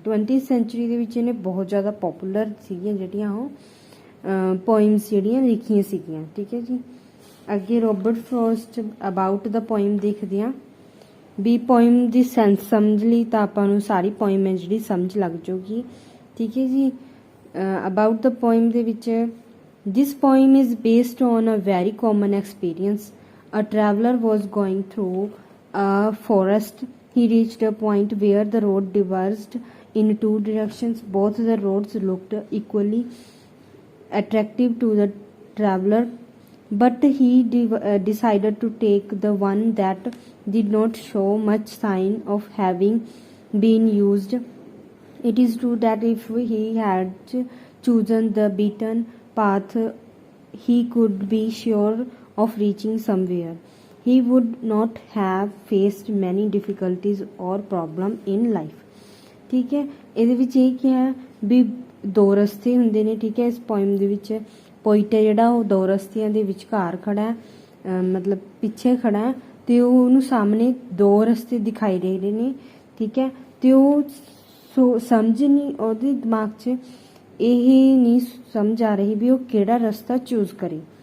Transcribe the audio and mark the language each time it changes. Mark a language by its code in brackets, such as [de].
[pa] 20th sanctuary ਦੇ ਵਿੱਚ ਇਹਨੇ ਬਹੁਤ ਜ਼ਿਆਦਾ ਪੋਪੂਲਰ ਸੀਗੀਆਂ ਜਿਹੜੀਆਂ ਉਹ ਪੋਇਮਸ ਜਿਹੜੀਆਂ ਲਿਖੀਆਂ ਸੀਗੀਆਂ। ਠੀਕ ਹੈ ਜੀ, ਅੱਗੇ Robert frost [en] about the poem [pa] ਦੇਖਦੇ ਹਾਂ ਵੀ ਪੋਇਮ ਦੀ ਸੈਂਸ ਸਮਝ ਲਈ ਤਾਂ ਆਪਾਂ ਨੂੰ ਸਾਰੀ ਪੋਇਮ ਹੈ ਜਿਹੜੀ ਸਮਝ ਲੱਗ ਜਾਊਗੀ। ਠੀਕ ਹੈ ਜੀ, [en] about the poem [pa] ਦੇ ਵਿੱਚ [en] this poem is based on a very common experience. A traveler was going through a forest. He reached a point where the road diverged in two directions. Both the roads looked equally attractive to the traveler, but he decided to take the one that did not show much sign of having been used. It is true that if he had chosen the beaten path, he could be sure of reaching somewhere. He would not have faced many difficulties or problems in life. [pa] ਠੀਕ ਹੈ, ਇਹਦੇ ਵਿੱਚ ਇਹ ਕਿਹਾ ਵੀ ਦੋ ਰਸਤੇ ਹੁੰਦੇ ਨੇ। ਠੀਕ ਹੈ, ਇਸ ਪੋਇਮ ਦੇ ਵਿੱਚ ਪੋਇਟ ਹੈ ਜਿਹੜਾ ਉਹ ਦੋ ਰਸਤਿਆਂ ਦੇ ਵਿਚਕਾਰ ਖੜਾ ਹੈ, ਮਤਲਬ ਪਿੱਛੇ ਖੜਾ ਹੈ, ਤੇ ਉਹ ਉਹਨੂੰ ਸਾਹਮਣੇ ਦੋ ਰਸਤੇ ਦਿਖਾਈ ਦੇ ਰਹੇ ਨੇ। ਠੀਕ ਹੈ, ਤੇ ਉਹ ਸਮਝ ਨਹੀਂ, ਉਹਦੇ ਦਿਮਾਗ 'ਚ ਇਹ ਨਹੀਂ ਸਮਝ ਆ ਰਹੀ ਵੀ ਉਹ ਕਿਹੜਾ ਰਸਤਾ ਚੂਜ਼ ਕਰੇ।